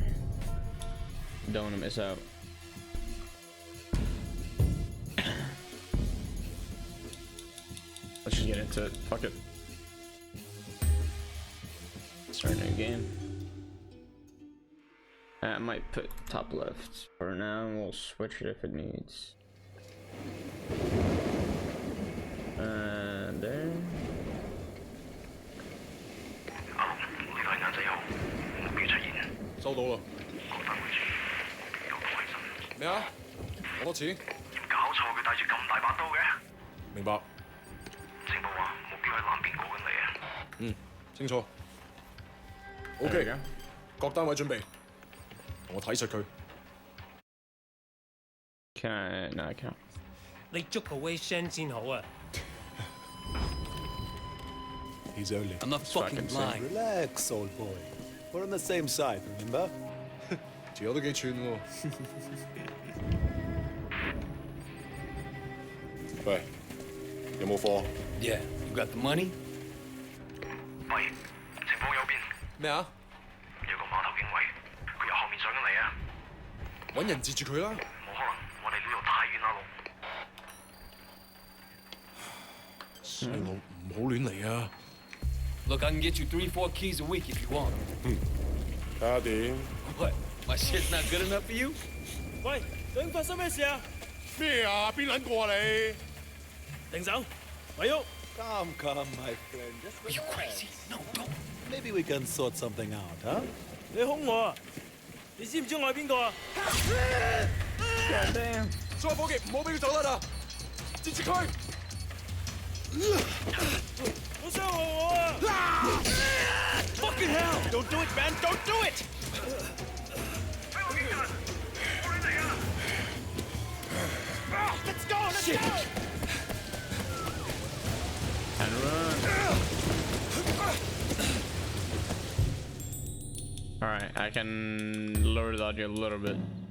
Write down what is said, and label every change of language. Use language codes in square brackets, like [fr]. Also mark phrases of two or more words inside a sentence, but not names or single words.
[en] Don't want to miss out. Let's just get into it. Fuck it. Start a new game. I might put top left for now, and we'll switch it if it needs. There. [yue] 呢個係眼仔號，目標出現。收到啦。覺得會有個衞生。咩啊？好多錢？搞錯，佢帶住咁大把刀嘅。明白。情報話目標喺南邊過緊嚟啊。嗯，清楚。OK，各單位準備，同我睇實佢。 [en] Can I? No, I can't. [yue] 你捉個 Wei Shen 先好啊！ [en] He's only. I'm not fucking lying. Relax, old boy. We're on the same side, remember? [yue] 條友都幾串喎。喂，有冇貨？ [en] Yeah, you got the money? [yue] 喂，情況有變，咩啊？有個碼頭警衛，佢由後面上緊嚟啊！揾人截住佢啦！冇可能，我哋呢度太遠啦，路。細路唔好亂嚟啊！ [en] Look, I can get you 3-4 keys a week if you want. [yue] 睇下點？ [en] What? My shit's not good enough for you? [yue] 喂，究竟發生咩事啊？咩啊？邊撚個啊你？停手，咪喐！ [en] Come, my friend. Just Are you relax. crazy? No, don't. Maybe we can sort something out, huh? [yue] 你兇我啊！你知唔知我係邊個啊？ [en] God damn. [yue] 所有伙計唔好俾佢走甩啊！截住佢！好傷害我啊 [en] ！Fucking hell! Don't do it, man! Don't do it! Let's go! Let's go! And run. Alright, I can lower the audio a little bit.